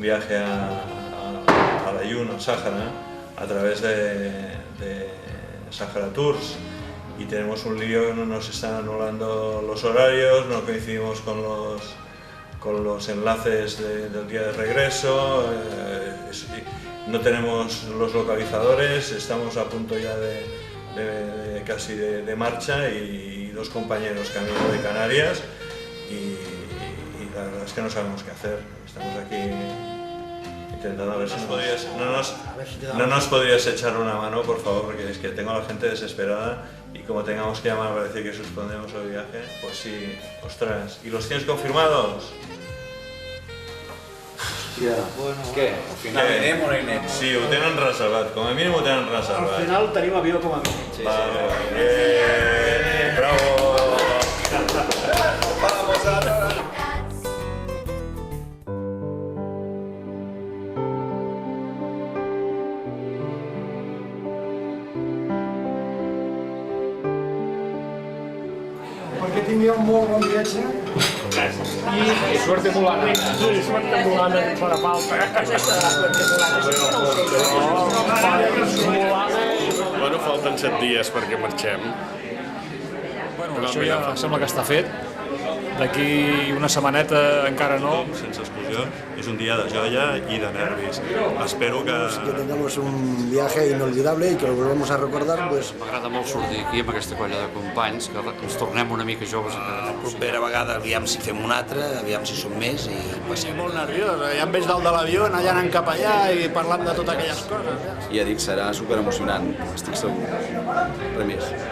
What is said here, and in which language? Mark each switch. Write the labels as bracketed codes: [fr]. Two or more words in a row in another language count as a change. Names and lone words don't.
[es] viaje al Ayun, al Sáhara, a través de Sahara Tours, y tenemos un lío, nos están anulando los horarios, no coincidimos con los enlaces del día de regreso, no tenemos los localizadores, estamos a punto ya casi de marcha, y dos compañeros que han ido de Canarias, y la verdad es que no sabemos qué hacer. Estamos aquí intentando a ver si no nos podrías echar una mano, por favor, porque es que tengo a la gente desesperada, y como tengamos que llamar para decir que suspendemos el viaje, pues sí, ostras. ¿Y los tienes confirmados? [ca] Hòstia, què? Al final anem o no anem? Sí, ho tenen reservat, com a mínim ho tenen reservat. Al final tenim avió com a mínim. Vale, bravo! [es] Vamos a... [ca] Perquè tingui un molt bon viatge. [es] Y suerte mulana. [ca] Sí, [es] suerte mulana, [ca] que farà falta. Bueno, falten 7 dies perquè marxem. Bueno, això ja sembla que està fet. D'aquí una setmaneta encara no. Sense exclusió, és un dia de joia i de nervis. [es] Espero que tengamos un viaje inolvidable y que lo volvamos a recordar, pues... [ca] M'agrada molt sortir aquí amb aquesta colla de companys, que ens tornem una mica joves encara. La propera vegada, aviam si fem un altre, aviam si som més i passem. Molt nerviós, ja em veig dalt de l'avió, allà anant cap allà i parlant de totes aquelles coses. Ja dic, serà superemocionant, estic segur. Res més.